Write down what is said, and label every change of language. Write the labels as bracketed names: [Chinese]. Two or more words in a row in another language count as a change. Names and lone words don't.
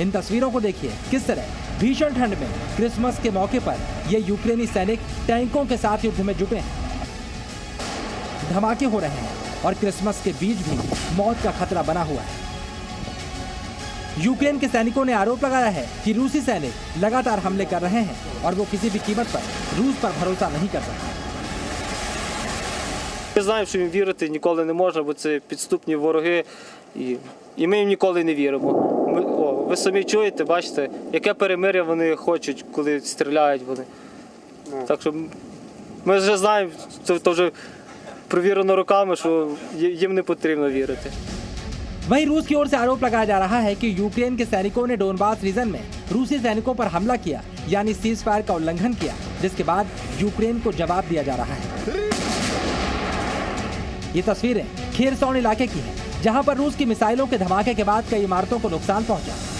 [Hindi] इन तस्वीरों को देखिए, किस तरह भीषण ठंड में क्रिसमस के मौके पर ये यूक्रेनी सैनिक टैंकों के साथ युद्ध में जुटे हैं। धमाके हो रहे हैं और क्रिसमस के बीच भी मौत का खतरा बना हुआ है। यूक्रेन के सैनिकों ने आरोप लगाया है कि रूसी सैनिक लगातार हमले कर रहे हैं और वो किसी भी कीमत पर रूस पर भरोसा नहीं कर सकते। [Ukrainian] Ми знаємо, що їм вірити ніколи не можна, бо це підступні вороги, і ми їм ніколи не віримо. Ви самі чуєте, бачите, яке перемир'я вони хочуть, коли стріляють вони. Так що ми вже знаємо, то вже провірено роками, що їм не потрібно вірити. [Hindi] वहीं रूस की ओर से आरोप लगाया जा रहा है कि यूक्रेन के सैनिकों ने डोनबास रीजन में रूसी सैनिकों पर हमला किया, यानी [English] cease fire [Hindi] का उल्लंघन किया, जिसके बाद यूक्रेन को जवाब दिया जा रहा है। ये तस्वीरें खेरसौन इलाके की हैं, जहां पर रूस की मिसाइलों के धमाके के बाद कई इमारतों को नुकसान पहुंचा।